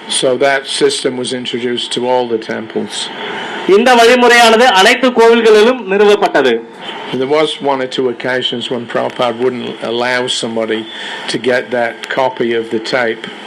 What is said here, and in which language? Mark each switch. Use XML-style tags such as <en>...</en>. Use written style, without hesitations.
<en>So that system was introduced to all the temples.</en> <ta>இந்த வழிமுறையானது அனைத்து கோவில்களிலும் நிறுவப்பட்டது.</ta> <en>There was one or two occasions when Prabhupada wouldn't allow somebody to get that copy of the tape.</en>